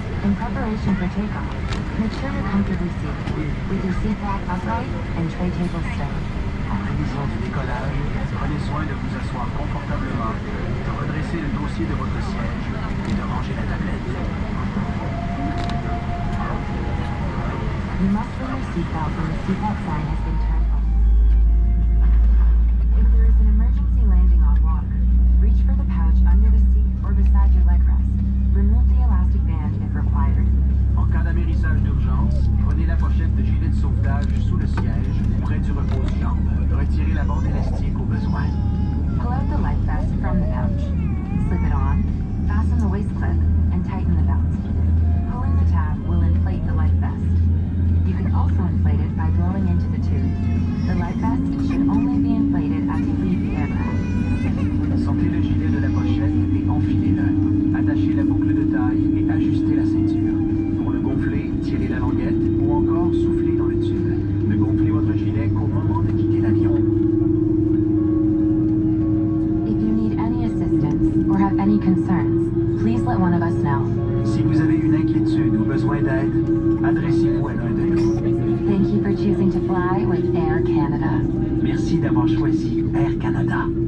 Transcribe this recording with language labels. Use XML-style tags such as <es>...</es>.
<en>In preparation for takeoff, make sure you're comfortably seated, with your seat back upright and tray table stowed.</en> <fr>En prévision du décollage, prenez soin de vous asseoir confortablement, de redresser le dossier de votre siège et de ranger la tablette.</fr> <en>You must wear your seatbelt when the seatbelt sign has been turned on. If there is an emergency landing on water, reach for the pouch under the seat or beside your leg rest. Remove the elastic band if required.</en> <fr>En cas d'amérissage d'urgence, prenez la pochette de gilet de sauvetage sous le siège ou près du repose-jambes. Retirez la bande élastique au besoin.</fr> <en>Pull out the life vest from the pouch. Slip it on, fasten the waist clip, and tighten the belt. Pulling the tab will inflate the life vest. You can also inflate it by blowing into the tube. The life vest should only be inflated as you leave the aircraft.</en> <fr>Sortez le gilet de la pochette et enfilez-le. Attachez la boucle de taille et ajustez la ceinture. Pour le gonfler, tirez la languette ou encore soufflez dans le tube. Ne gonflez votre gilet qu'au moment de quitter l'avion.</fr> <en>If you need any assistance or have any concerns, please let one of us know.</en> <fr>Si vous avez une inquiétude ou besoin d'aide, adressez-vous à l'un de nous.</fr> <en>Thank you for choosing to fly with Air Canada.</en> <fr>Merci d'avoir choisi Air Canada.</fr>